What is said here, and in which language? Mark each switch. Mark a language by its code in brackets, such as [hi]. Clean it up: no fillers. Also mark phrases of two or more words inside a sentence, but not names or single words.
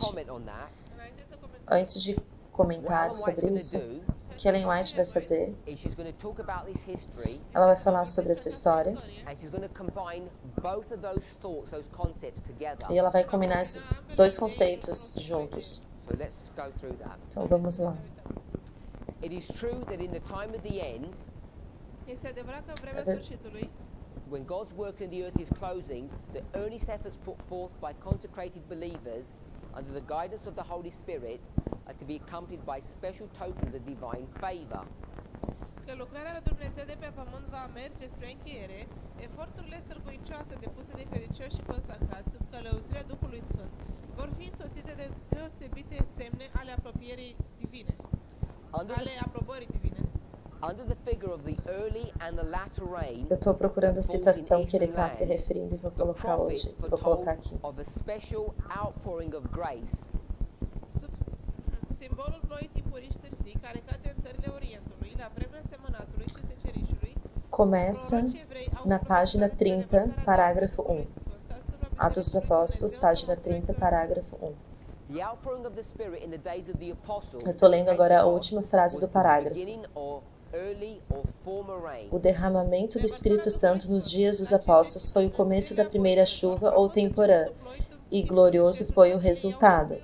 [pt] Antes de comentar sobre isso, o que Ellen White vai fazer, ela vai falar sobre essa história e ela vai combinar esses 2 conceitos juntos. Então, vamos lá. [ro] Este adevărat că în vremea sfârșitului, [en] when God's work in the earth is closing, the earnest efforts put forth by consecrated believers under the guidance of the Holy Spirit are to be accompanied by special tokens of divine favor. [ro] Că lucrarea lui Dumnezeu de pe pământ va merge spre încheiere, eforturile sârguicioase depuse de credincioși și consacrați sub călăuzirea Duhului Sfânt vor fi însoțite de deosebite semne ale apropierii divine, ale aprobării divine. [pt] Eu estou procurando a citação que ele está se referindo e vou colocar hoje. Vou colocar aqui. [ro] Simbolul ploii tipuriși târzii, care cade în țările Orientului, la vremea semănatului și secerișului, [pt] começa na página 30, parágrafo 1. Atos dos Apóstolos, página 30, parágrafo 1. Eu estou lendo agora a última frase do parágrafo. O derramamento do Espírito Santo nos dias dos apóstolos foi o começo da primeira chuva ou temporã, e glorioso foi o resultado.